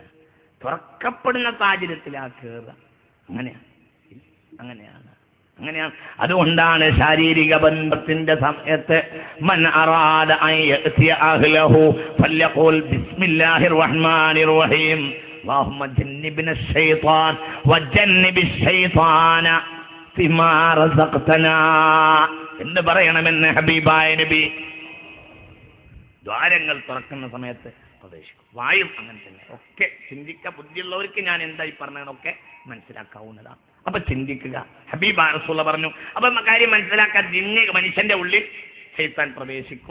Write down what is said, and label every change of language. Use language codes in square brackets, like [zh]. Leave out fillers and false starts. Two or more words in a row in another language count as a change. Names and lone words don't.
[ml] തുറക്കപ്പെടുന്ന സാഹചര്യത്തിലാ കേറുക. അങ്ങനെയാണ്. അതുകൊണ്ടാണ് ശാരീരിക ബന്ധത്തിന്റെ സമയത്ത് [ar] من أراد أن يأتي أهله فليقل بسم الله الرحمن الرحيم اللهم جنبنا الشيطان وجنب الشيطان فيما رزقتنا [ml] എന്ന് പറയണമെന്ന് ഹബീബായ നബി. ദ്വാരങ്ങൾ തുറക്കുന്ന സമയത്ത് പ്രവേശിക്കും. വായും അങ്ങനെ തന്നെ. ഒക്കെ ബുദ്ധിയുള്ളവർക്ക് ഞാൻ എന്തായി പറഞ്ഞതൊക്കെ മനസ്സിലാക്കാവുന്നതാണ്. അപ്പൊ ചിന്തിക്കുക. ഹബീബായ റസൂലുള്ളാഹി പറഞ്ഞു. അപ്പൊ കാര്യം മനസ്സിലാക്കാൻ മനുഷ്യന്റെ ഉള്ളിൽ ശൈത്താൻ പ്രവേശിക്കും.